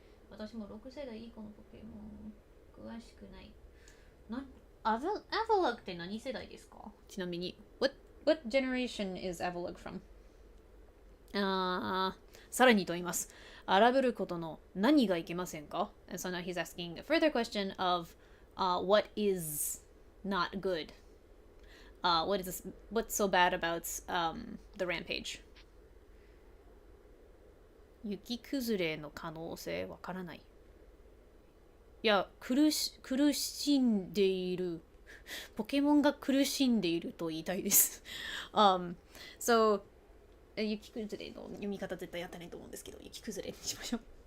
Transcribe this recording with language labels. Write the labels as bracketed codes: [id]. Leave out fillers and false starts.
[ja] 私も6世代以降のポケモン詳しくない。アヴァラグって何世代ですか？ [en] ちなみに What generation is Avalugg from? [ja] さらにと言います。荒ぶることの何がいけませんか？ [en] And so now he's asking a further question of what is not good. What's so bad about the rampage? [ja] 雪崩れの可能性わからない。いや、苦しんでいる。ポケモンが苦しんでいると言いたいです。So 雪崩れの読み方絶対やってないと思うんですけど、雪崩れにしましょう。